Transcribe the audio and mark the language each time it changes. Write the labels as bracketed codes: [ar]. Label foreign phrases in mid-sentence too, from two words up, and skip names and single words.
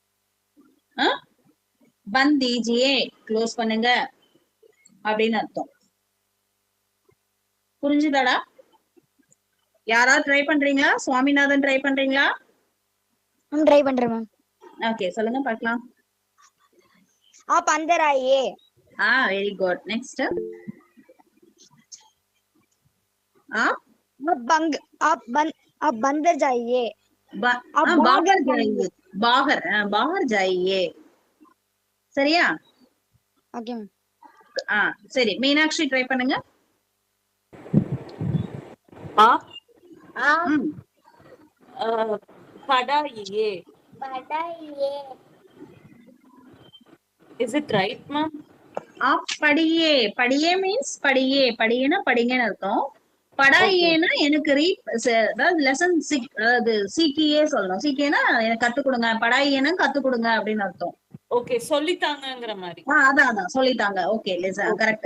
[ta] பந்தீஜியே க்ளோஸ் பண்ணுங்க அப்படின்னு அர்த்தம். புரிஞ்சுதாடா? யாராவது ட்ரை பண்றீங்களா? சுவாமிநாதன் ட்ரை பண்றீங்களா? ட்ரை பண்றேன் மேம். ஓகே, சொல்லுங்க பார்க்கலாம். [hi] आप अंदर आइए. [en] very good. [ta] நெக்ஸ்ட். [hi] आप बंदर जाइए. बाहर जाइए. बाहर जाइए. [ta] சரியா? ஓகே மேம். சரி, மீனாட்சி ட்ரை பண்ணுங்க. [hi] படாயியே. படாயியே. [en] Is it right, ma'am? [hi] படியே. படியே மீன்ஸ் படியே. [ta] படியேனா படிங்கன்னு அர்த்தம். படாயியேனா எனக்கு அதாவது லெசன் அதாவது சீக்கியே சொல்லணும். சீக்கியேனா எனக்கு கத்து கொடுங்க. படாயியேனா கத்து கொடுங்க அப்படின்னு அர்த்தம். ஓகே, சொல்லித்தாங்கங்கிற மாதிரி. அதான் சொல்லித்தாங்க. ஓகே, கரெக்ட்.